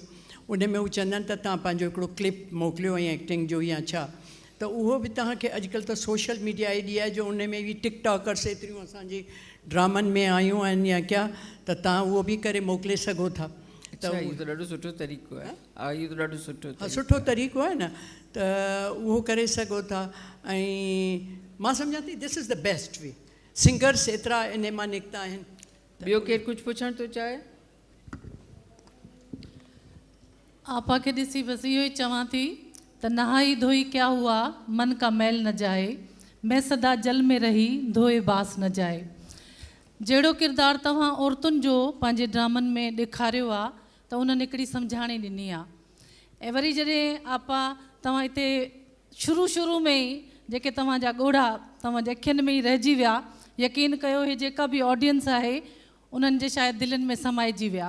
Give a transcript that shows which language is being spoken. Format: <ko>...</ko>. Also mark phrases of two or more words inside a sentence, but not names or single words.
<sd>उन में हू चवंदा आहिनि त तव्हां पंहिंजो हिकिड़ो क्लिप मोकिलियो ऐं एक्टिंग जो या छा, त उहो बि तव्हांखे अॼुकल्ह त</sd> <en>social media</en> <sd>एॾी आहे जो उन में बि टिकटॉकर्स एतिरियूं असांजी ड्रामनि में आयूं आहिनि या क्या, त तव्हां उहो बि करे मोकिले सघो था। अच्छा, इहो त ॾाढो सुठो तरीक़ो आहे। हा, इहो त ॾाढो सुठो तरीक़ो आहे न, त उहो करे सघो था। ऐं मां सम्झां थी</sd> <en>this is the best way.</en> <sd>सिंगर्स एतिरा इन मां निकिता आहिनि। ॿियो केरु कुझु पुछणु थो चाहे? आपा खे ॾिसी बसि इहो ई चवां थी त</sd> <hi>नहाई धोई क्या हुआ, मन का मैल न जाए, मैं सदा जल में रही, धोए बास न जाए।</hi> <sd>जहिड़ो किरदारु तव्हां औरतुनि जो पंहिंजे ड्रामनि में ॾेखारियो आहे त उन्हनि हिकिड़ी सम्झाणी ॾिनी आहे। ऐं वरी जॾहिं आपा तव्हां हिते शुरू में ई जेके तव्हांजा ॻोढ़ा तव्हांजे अखियुनि में ई रहिजी विया, यकीन कयो हे जेका बि ऑडियंस आहे उन्हनि जे शायदि दिलनि में समाइजी विया।</sd>